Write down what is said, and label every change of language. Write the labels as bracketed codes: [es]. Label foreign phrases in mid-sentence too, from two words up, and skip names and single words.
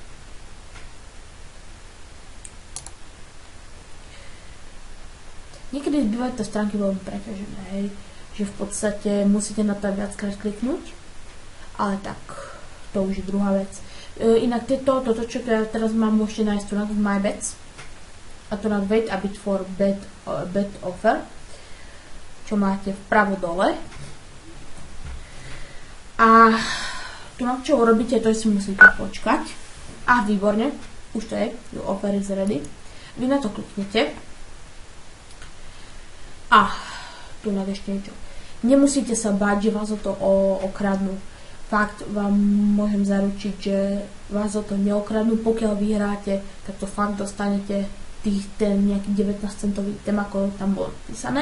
[sk] Niekedy bývajú to stránky veľmi preťažené, hej, že v podstate musíte na to viackrát kliknúť, ale tak, to už je druhá vec. Inak toto, čo teraz mám, môžete nájsť tu na [en] My Bets [sk] a tu na [en] Wait a bit for bet offer, [sk] čo máte vpravo dole. A tu na čo urobíte, to si musíte počkať. A výborne, už to je, [en] offer is ready. [sk] Vy na to kliknete. A tu na ešte niečo. Nemusíte sa báť, že vás o to okradnú. Fakt vám môžem zaručiť, že vás o to neokradnú. Pokiaľ vyhráte, tak to fakt dostanete ten nejaký 19 centový tém, ako tam bolo písané.